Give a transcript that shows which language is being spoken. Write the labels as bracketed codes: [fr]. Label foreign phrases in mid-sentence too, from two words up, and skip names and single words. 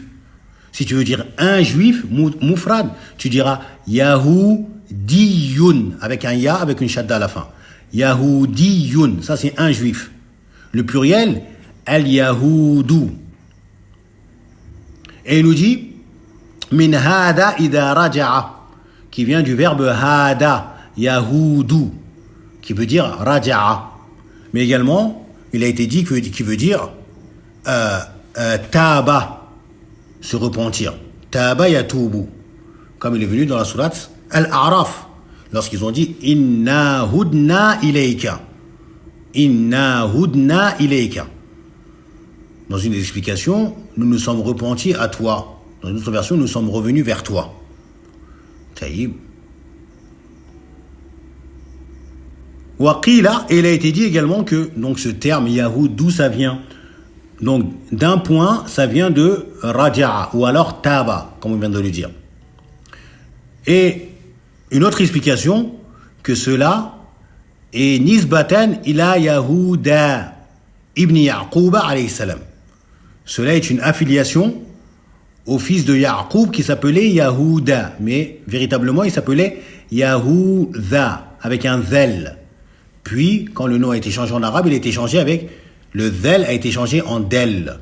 [fr] Si tu veux dire un juif, mufrad, tu diras Yahoudiyun, avec un ya, avec une shadda à la fin. Yahoudiyun, ça c'est un juif. Le pluriel, Al-Yahoudou. Et il nous dit [ar] من هاد إذا رجع, [fr] qui vient du verbe [ar] هاد، يهود, [fr] qui veut dire raja'a. Mais également, il a été dit qui veut dire taba, se repentir. [ar] تاب يتوب, [fr] comme il est venu dans la sourate Al-A'raf, lorsqu'ils ont dit [ar] إنا هدنا إليك. إنا هدنا إليك. [fr] Dans une des explications, nous nous sommes repentis à toi. Dans une autre version, nous sommes revenus vers toi. Taïb. Waqila, et il a été dit également que donc ce terme Yahoud, d'où ça vient? Donc d'un point, ça vient de Raja'a, ou alors Taba, comme on vient de le dire. Et une autre explication, que cela et [ar] نسبة إلى يهوذا بن يعقوب عليه السلام. [fr] Cela est une affiliation au fils de Ya'qub qui s'appelait Yahuda, mais véritablement il s'appelait Yahuda avec un zel. Puis quand le nom a été changé en arabe, il a été changé avec le zel a été changé en del.